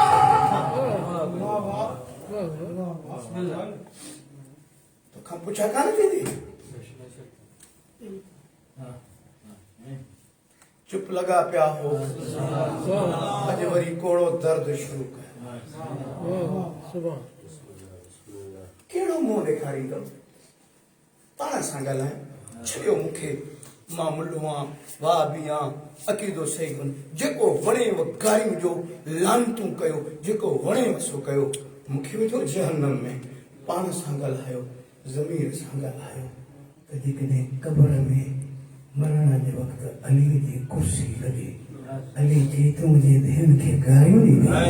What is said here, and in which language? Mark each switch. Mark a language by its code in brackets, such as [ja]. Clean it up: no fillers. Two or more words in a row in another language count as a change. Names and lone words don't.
[sd] तो कब पूछा कान थी चुप लगा पिया हो अज वरी कोड़ो दर्द शुरू कर केड़ो मुंह ॾेखारींदो पाण सां ॻाल्हाए छॾियो मूंखे मां मुल्लो आहियां वाह बि आहियां अक़ीदो सही कोन जेको वणे गारियूं जो लानतूं कयो जेको वणे वसो कयो मूंखे विझो जहन्नम में पाण सां ॻाल्हायो ज़मीर सां ॻाल्हायो कॾहिं कॾहिं क़ब्र में मरण जे वक़्तु अली जी कुर्सी लॻे अली चई तूं मुंहिंजे भेण खे गारियूं ॾींदी